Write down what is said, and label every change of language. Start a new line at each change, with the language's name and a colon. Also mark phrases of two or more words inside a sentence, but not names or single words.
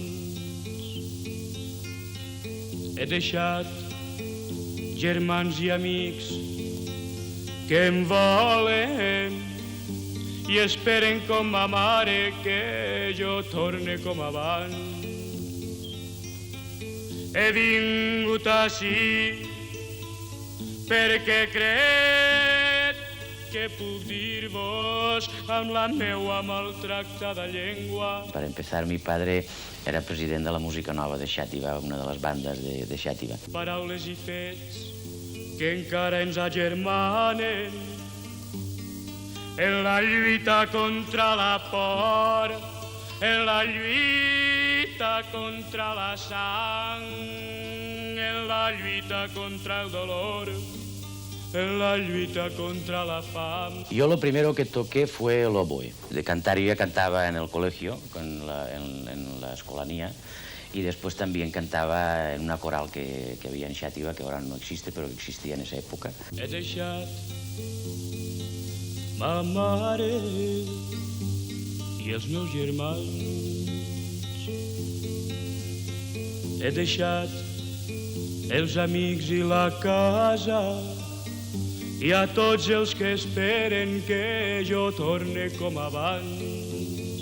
Catalan: He deixat germans i amics que em volen i esperen com ma mare que jo torne com abans. He vingut ací perquè crec que puc dir-vos amb la meua maltractada llengua.
Spanish: Para empezar, mi padre era
Catalan: president de la Música Nova de Xàtiva, una de les bandes de Xàtiva. Paraules i fets que encara ens agermanen en la lluita contra la por, en la lluita contra la sang, en la lluita contra el dolor, en la lluita contra la fam.
Spanish: Yo lo primero que toqué fue el oboe. De cantar, yo ya cantaba en el colegio, en la escolanía, y después también cantaba en una coral que había en Xàtiva, que ahora no existe, pero que existía en esa época.
Catalan: He deixat ma mare i els meus germans. He deixat els amics i la casa i a tots els que esperen que jo torne com abans.